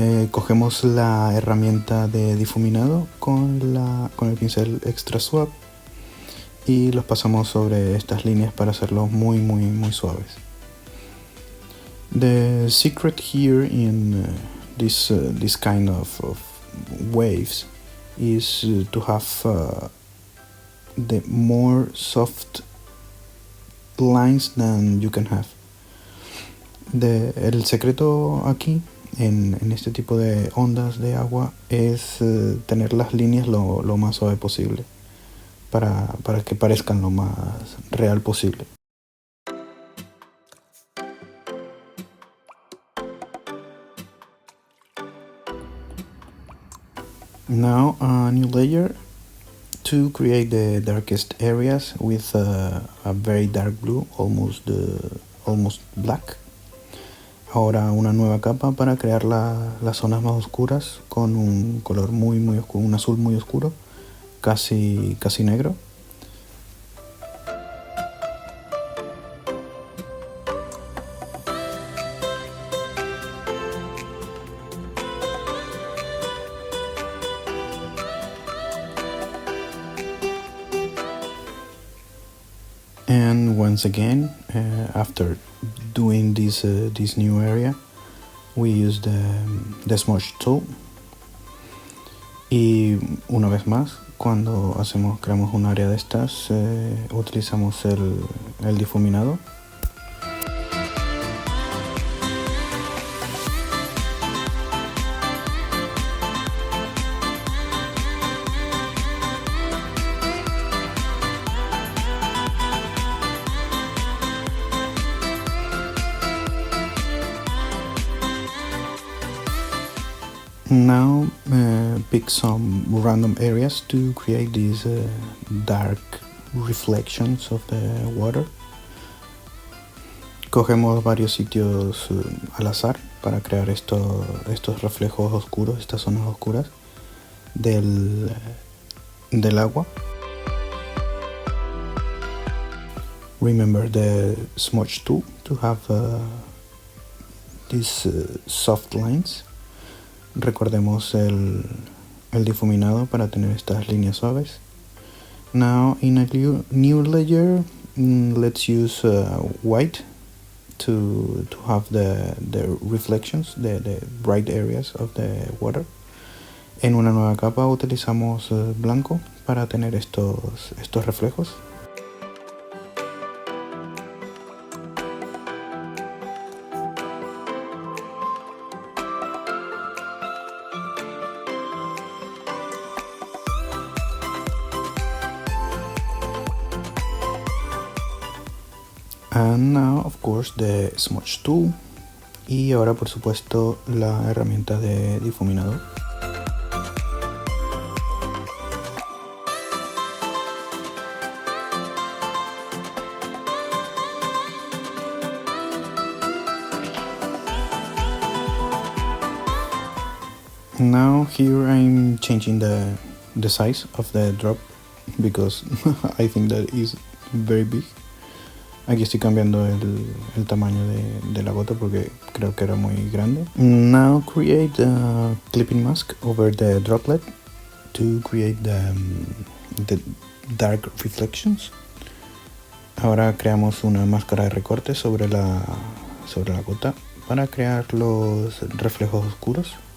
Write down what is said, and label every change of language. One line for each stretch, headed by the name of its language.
Spanish: Cogemos la herramienta de difuminado con el pincel extra suave y los pasamos sobre estas líneas para hacerlos muy suaves.
English: The secret here in this kind of waves is to have the more soft lines than you can have.
Spanish: El secreto aquí en este tipo de ondas de agua es tener las líneas lo más suave posible para que parezcan lo más real posible.
English: Now a new layer to create the darkest areas with a very dark blue, almost black.
Spanish: Ahora una nueva capa para crear las zonas más oscuras con un color muy oscuro, un azul muy oscuro, casi negro.
English: And once again, after doing this new area, we use the smudge tool.
Spanish: Y una vez más, cuando creamos un área de estas, utilizamos el difuminado.
English: Now pick some random areas to create these dark reflections of the water.
Spanish: Cogemos varios sitios al azar para crear estos reflejos oscuros, estas zonas oscuras del agua.
English: Remember the smudge tool to have these soft lines.
Spanish: Recordemos el difuminado para tener estas líneas suaves.
English: Now in a new layer, let's use white to have the reflections, the bright areas of the water.
Spanish: En una nueva capa utilizamos blanco para tener estos reflejos.
English: And now, of course, the smudge tool.
Spanish: Y ahora, por supuesto, la herramienta de difuminado.
English: Now here I'm changing the size of the drop because I think that is very big.
Spanish: Aquí estoy cambiando el tamaño de la gota porque creo que era muy grande.
English: Now create a clipping mask over the droplet to create the dark reflections.
Spanish: Ahora creamos una máscara de recorte sobre la gota para crear los reflejos oscuros.